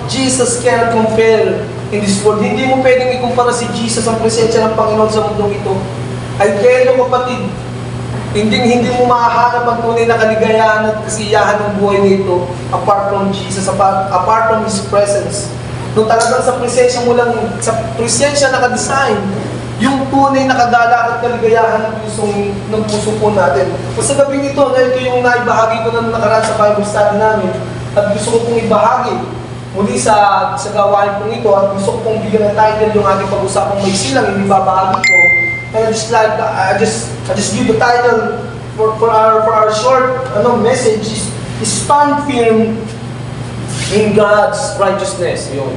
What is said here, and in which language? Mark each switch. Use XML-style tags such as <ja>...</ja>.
<en>Jesus cannot compare in this world.</en> <tl>Hindi mo pwedeng ikumpara si Jesus ang presensya ng Panginoon sa mundong ito. Ay kaya kapatid, hindi mo mahahanap ang tunay na kaligayahan at kasiyahan ng buhay nito</tl> <en>apart from Jesus, apart from His presence.</en> <tl>Nung talagang sa presensya mo lang, sa presensya nakadesign, yung tunay na kagalakan at kaligayahan ng puso po natin. So sa gabing ito, ito yung naibahagi ko na nakaraan sa Bible study namin at gusto ko pong ibahagi muli sa gawain pong ito at gusto ko pong bigyan ng title yung ating pag-usapang may silang, hindi babahagi ko.</tl> <en>And I just give the title for our short message is stand firm in God's righteousness.</en>